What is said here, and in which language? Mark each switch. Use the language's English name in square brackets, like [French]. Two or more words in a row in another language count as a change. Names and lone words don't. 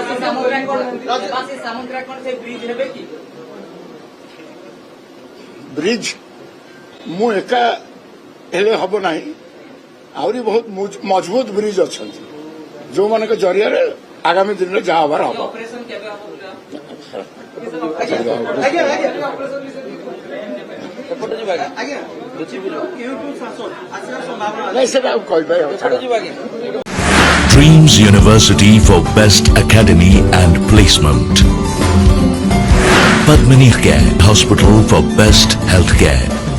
[Odia] ବ୍ରିଜ ମୁଁ ଏକା ହେଲେ ହବ ନାହିଁ, ଆହୁରି ବହୁତ ମଜବୁତ ବ୍ରିଜ ଅଛନ୍ତି ଯୋଉମାନଙ୍କ ଜରିଆରେ ଆଗାମୀ ଦିନରେ ଯାହା ହବାର ହବ। ନାଇଁ ସେଟା କହିପାରିବି। [English] Dreams University for Best Academy and Placement. Padmini Care Hospital for Best Healthcare.